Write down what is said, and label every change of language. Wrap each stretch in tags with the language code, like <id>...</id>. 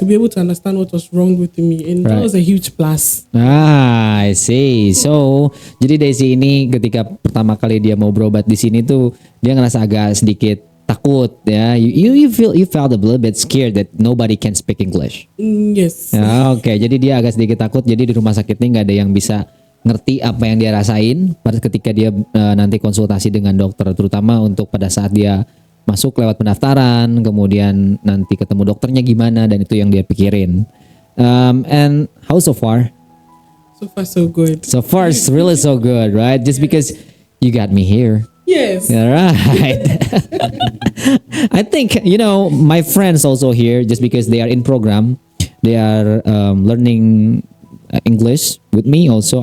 <en>to be able to understand what was wrong with me. And that Right. was a huge plus. I see. So,</en> <id>jadi Daisy ini ketika pertama kali dia mau berobat di sini tuh dia ngerasa agak sedikit takut ya.</id> <en>You felt a little bit scared that nobody can speak English. Yes.</en> <id>Ya, oke. Jadi dia agak sedikit takut. Jadi di rumah sakit ini nggak ada yang bisa ngerti apa yang dia rasain pada ketika dia nanti konsultasi dengan dokter, terutama untuk pada saat dia masuk lewat pendaftaran, kemudian nanti ketemu dokternya gimana, dan itu yang dia pikirin.</id> <en>And how so far? So far, so good. So far, it's really so good, right? Just because you got me here. Yes. All right. I think, my friends also here, just because they are in program, they are learning English with me also.</en>